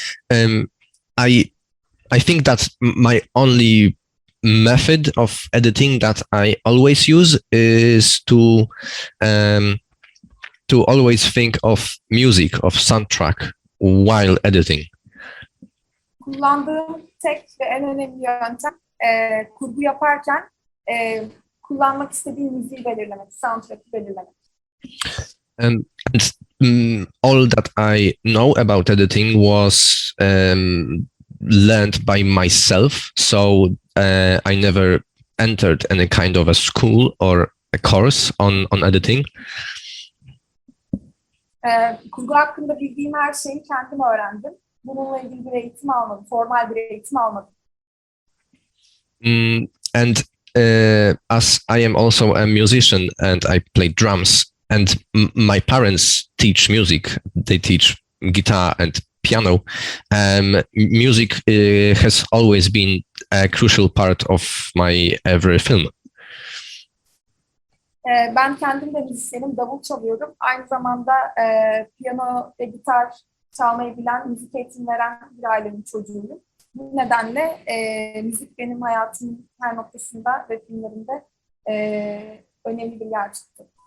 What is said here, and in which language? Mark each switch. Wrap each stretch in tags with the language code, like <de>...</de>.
<en>I think that my only method of editing that I always use is to always think of music, of soundtrack while editing.</en> <tr>Kullandığım tek ve en önemli yöntem kurgu yaparken kullanmak istediğim müziği belirlemek, soundtrack'ı belirlemek.</tr> <en>And all that I know about editing was learned by myself. So I never entered any kind of a school or a course on editing.</en> <tr>Kurgu hakkında bildiğim her şeyi kendim öğrendim. Bununla ilgili bir eğitim almadım, formal bir eğitim almadım.</tr> <en>And as I am also a musician and I play drums, and my parents teach music, they teach guitar and piano. Music has always been a crucial part of my every film.</en> <tr>Ben kendim de müzisyenim, davul çalıyorum. Aynı zamanda piyano ve gitar çalmayı bilen, müzik eğitimi veren bir ailenin çocuğuyum. Bu nedenle müzik benim hayatımın her noktasında ve filmlerimde önemli bir yer tuttu.</tr>